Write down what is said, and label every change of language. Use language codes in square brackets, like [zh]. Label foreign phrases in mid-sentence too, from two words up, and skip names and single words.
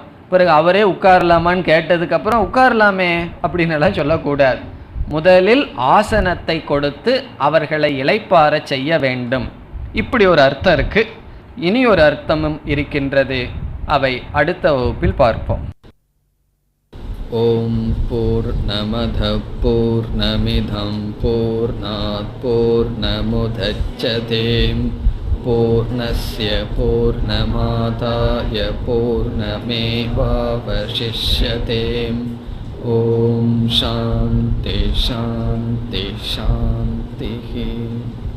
[ta] பிறகு அவரே உட்காரலாமான்னு கேட்டதுக்கப்புறம் உட்காரலாமே அப்படின்னு எல்லாம் சொல்லக்கூடாது. முதலில் ஆசனத்தை கொடுத்து அவர்களை இளைப்பாற செய்ய வேண்டும். இப்படி ஒரு அர்த்தம் இருக்கு. இனி ஒரு அர்த்தமும் இருக்கின்றது. அவை அடுத்த வகுப்பில் பார்ப்போம். [sa] ॐ पूर्णमदः पूर्णमिदं पूर्णात् पूर्णमुदच्यते पूर्णस्य पूर्णमादाय पूर्णमेवावशिष्यते. ॐ शान्ति शान्ति शान्ति.